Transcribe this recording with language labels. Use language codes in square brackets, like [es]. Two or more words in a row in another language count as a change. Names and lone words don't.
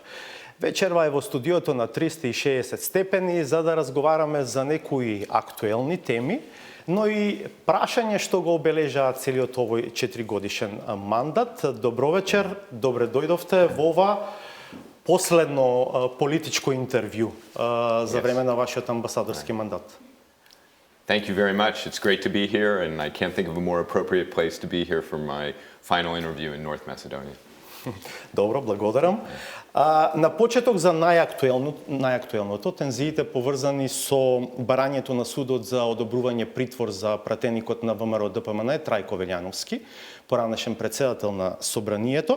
[mk] Вечерва е во студиото на 360 степени за да разговараме за некои актуелни теми, но и прашање што го обележаат целиот овој 4-годишен мандат. Добро вечер, добре дојдовте во ова последно политичко интервју за време на вашиот амбасадорски мандат. [en] Thank you very much. It's great to be here, and I can't think of a more appropriate place to be here for my final interview in North Macedonia. [mk] Добро, благодарам. На почеток за најактуелното, тензиите поврзани со барањето на судот за одобрување притвор за пратеникот на ВМРО ДПМН Трајко Велјановски, поранешен председател на Собранието.